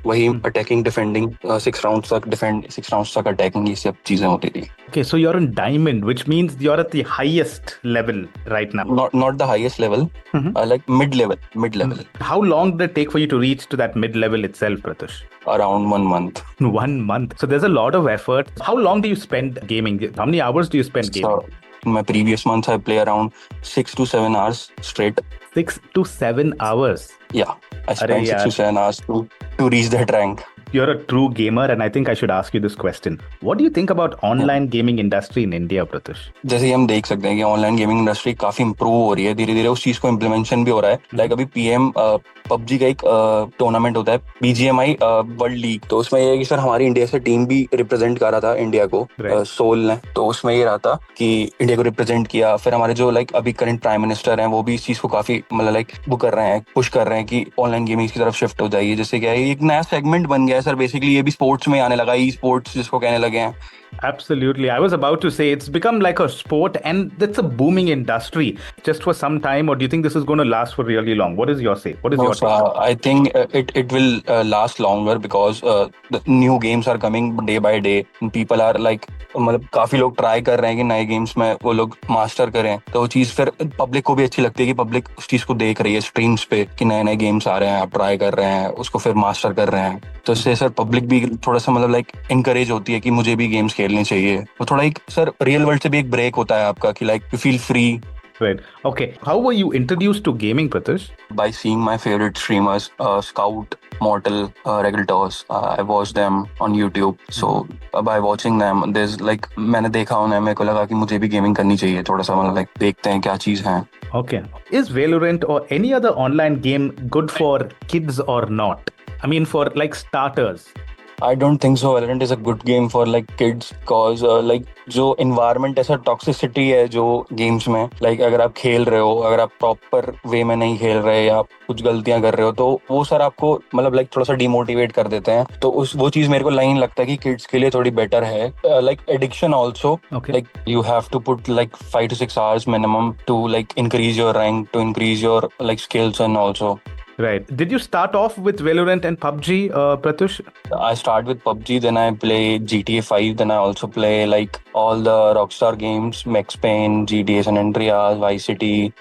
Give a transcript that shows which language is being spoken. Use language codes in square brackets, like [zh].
[hi] वही attacking defending 6 rounds तक defend, 6 rounds तक अटैकिंग, ये सब चीजें होती थी. [en] Okay, so you're in diamond, which means you're at the highest level right now. Not the highest level, like mid level. How long did it take for you to reach to that mid level itself, Pratush? Around 1 month. 1 month. So there's a lot of effort. How long do you spend gaming? How many hours do you spend gaming? So in my previous months I play around 6 to 7 hours straight. 6 to 7 hours. Yeah, I spent 6 to 7 hours to reach that rank. You're a true gamer, and I think I should ask you this question. What do you think about online gaming industry in India, Pratush? [hi] जैसे हम देख सकते हैं कि online gaming industry काफी improve हो रही है, धीरे धीरे उस चीज को इम्प्लीमेंटेशन भी हो रहा है. लाइक अभी पीएम पबजी का एक टूर्नामेंट होता है, BGMI वर्ल्ड लीग, तो उसमें ये है कि सर हमारी इंडिया से टीम भी रिप्रेजेंट कर रहा था इंडिया को, सोल ने. तो उसमें ये रहा था कि इंडिया को रिप्रेजेंट किया. फिर हमारे जो लाइक अभी करंट प्राइम मिनिस्टर हैं वो भी इस चीज को काफी मतलब लाइक वो कर रहे हैं, पुश कर रहे हैं कि ऑनलाइन गेमिंग की तरफ शिफ्ट हो जाइए. जिससे क्या है, एक नया सेगमेंट बन गया है सर. बेसिकली ये भी स्पोर्ट्स में आने लगा, ई स्पोर्ट्स जिसको कहने लगे हैं. [en] Absolutely. I was about to say it's become like a sport, and that's a booming industry just for some time. Or do you think this is going to last for really long? What is your say? What is your take? I think it will last longer because the new games are coming day by day. And people are like [hi] मतलब काफी लोग try कर रहे हैं कि नए games में वो लोग मास्टर करें, तो वो चीज फिर पब्लिक को भी अच्छी लगती है कि पब्लिक उस चीज को देख रही है स्ट्रीम्स पे कि नए नए गेम्स आ रहे हैं, आप ट्राई कर रहे हैं, उसको फिर मास्टर कर रहे हैं. तो इससे सर पब्लिक भी थोड़ा सा मतलब लाइक इनकरेज होती है कि मुझे भी गेम्स खेलने चाहिए. वो थोड़ा एक सर रियल वर्ल्ड से भी एक ब्रेक होता है आपका कि like [en] You feel free. Right. Okay. How were you introduced to gaming, Pratush? By seeing my favorite streamers, Scout, Mortal, Regulators. I watched them on YouTube. So by watching them, there's like [hi] मैंने देखा उन्हें, मेरे को लगा कि मुझे भी gaming करनी चाहिए. थोड़ा सा मतलब लाइक देखते हैं क्या चीज है. [en] Okay. Is Valorant or any other online game good for kids or not? I mean, for like starters. I don't think so. Valorant is a good game for like kids because like [hi] जो environment ऐसा toxicity है जो games में, like अगर आप खेल रहे हो, अगर आप proper way में नहीं खेल रहे या कुछ गलतियां कर रहे हो, तो वो सर आपको मतलब like थोड़ा सा demotivate कर देते हैं. तो वो चीज मेरे को लाइन लगता है कि kids के लिए थोड़ी better है. [en] Like addiction also. Okay. Like you have to put like 5 to 6 hours minimum to like increase your rank, to increase your like skills and also. Right. Did you start off with Valorant and PUBG, Pratush? I start with PUBG, then I play GTA 5, then I also play like all the Rockstar games, Max Payne, GTA San Andreas, Vice City.